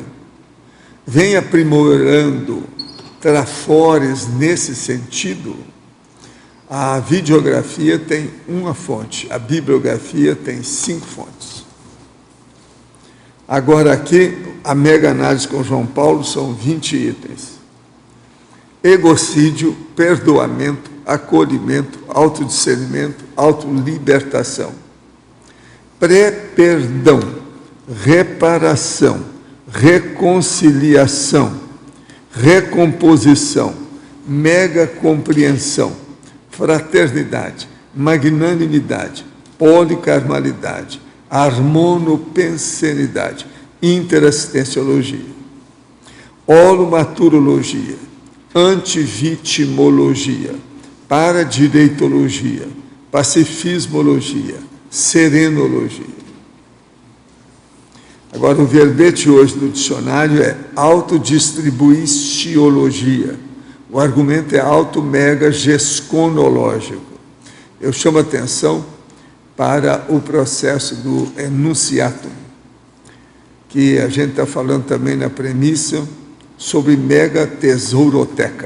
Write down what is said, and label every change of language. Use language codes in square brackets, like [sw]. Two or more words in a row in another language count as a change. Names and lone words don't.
[pt] Vem aprimorando trafores nesse sentido? A videografia tem uma fonte, a bibliografia tem 5 fontes. Agora aqui, a mega análise com João Paulo são 20 itens. Egocídio, perdoamento, acolhimento, autodiscernimento, autolibertação. Pré-perdão, reparação, reconciliação, recomposição, mega compreensão, fraternidade, magnanimidade, policarmalidade, harmonopensenidade, interassistenciologia, holomaturologia, antivitimologia, paradireitologia, pacifismologia, serenologia. Agora, o verbete hoje do dicionário é autodistribuistiologia. O argumento é auto-mega-gesconológico. Eu chamo a atenção para o processo do enunciatum, que a gente está falando também na premissa sobre mega-tesouroteca.